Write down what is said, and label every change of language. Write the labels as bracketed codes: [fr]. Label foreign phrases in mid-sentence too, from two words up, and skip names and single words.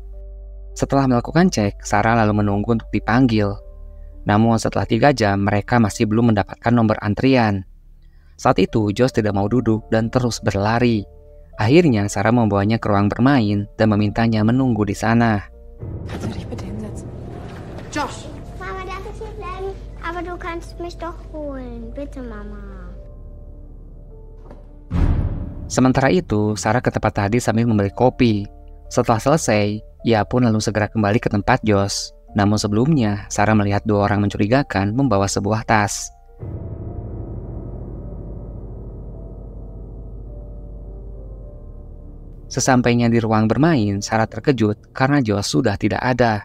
[id] Setelah melakukan cek, Sarah lalu menunggu untuk dipanggil. Namun setelah 3 jam, mereka masih belum mendapatkan nomor antrian. Saat itu, Josh tidak mau duduk dan terus berlari. Akhirnya, Sarah membawanya ke ruang bermain dan memintanya menunggu di sana. Josh! [de] Mama, darf ich hier bleiben? Aber du kannst mich doch holen. Bitte, Mama. [id] Sementara itu, Sarah ke tempat tadi sambil membeli kopi. Setelah selesai, ia pun lalu segera kembali ke tempat Josh. Namun sebelumnya, Sarah melihat 2 orang mencurigakan membawa sebuah tas. Sesampainya di ruang bermain, Sarah terkejut karena Josh sudah tidak ada.